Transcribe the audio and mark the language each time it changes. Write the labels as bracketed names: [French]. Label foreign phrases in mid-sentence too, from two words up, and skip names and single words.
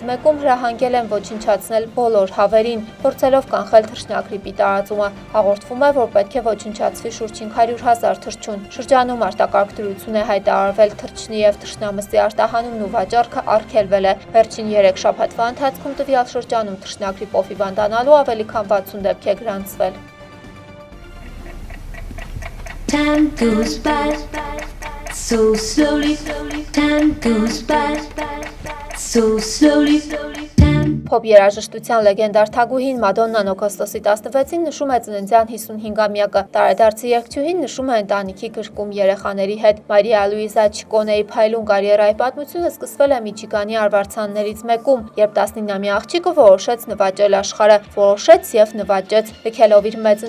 [Armenian] մեկում հրահանգել են ոչնչացնել բոլոր հավերին, փորձելով կանխել թռչնագրիպի տարածումը։ Հաղորդվում է, որ պետք է ոչնչացվի շուրջ 500,000 թռչուն։ Շրջանում արտակարգ դրություն է հայտարարվել թռչնի եւ թռչնամսի արտահանումն ու վաճառքը արգելվել է։ Վերջին 3 շաբաթվա ընթացքում տվյալ շրջանում թռչնագրիպով հիվանդանալու ավելի քան 60 դեպք է գրանցվել։ [English] So slowly, time goes by, so slowly. [Armenian] Փոփ երաժշտության լեգենդար թագուհին Մադոննան օգոստոսի 16-ին նշում է ծննդյան 55-ամյակը։ Տարեդարձի երգչուհին նշում է ընտանիքի գրկում երեխաների հետ։ Մարիա Լուիզա Չիկոնեի փայլուն կարիերայի պատմությունը սկսվել է Միչիգանի արվարձաններից մեկում, երբ 19-ամյա աղջիկը որոշեց նվաճել աշխարհը, որոշեց եւ նվաճեց։ Լքելով իր մեծ